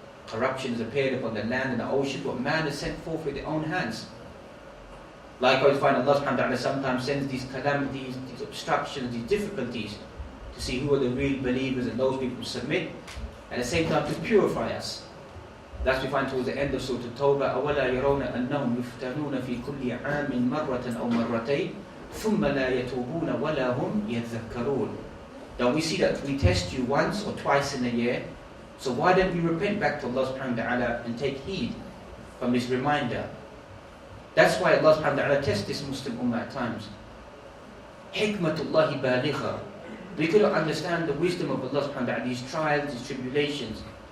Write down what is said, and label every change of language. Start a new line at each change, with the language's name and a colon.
English: Corruption has appeared upon the land and the ocean, what man has sent forth with their own hands. Likewise, find Allah subhanahu wa ta'ala sometimes sends these calamities, these obstructions, these difficulties to see who are the real believers and those people who submit, at the same time to purify us. That's we find towards the end of Surah At-Tawbah,
Arabic: أَوَلَا يَرَوْنَ أَنَّهُمْ يُفْتَنُونَ فِي كُلِّ عَامٍ مَرَّةً أَوْ مَرَّتَيْنِ ثُمَّ لَا يَتُوبُونَ وَلَا هُمْ يَذَّكَّرُونَ.
English: Don't we see that we test you once or twice in a year? So why don't we repent back to Allah subhanahu wa ta'ala and take heed from this reminder? That's why Allah subhanahu wa ta'ala tests this Muslim Ummah at times.
Arabic: Hikmatullahi baligha.
English: We cannot understand the wisdom of Allah subhanahu wa ta'ala, these trials, these tribulations.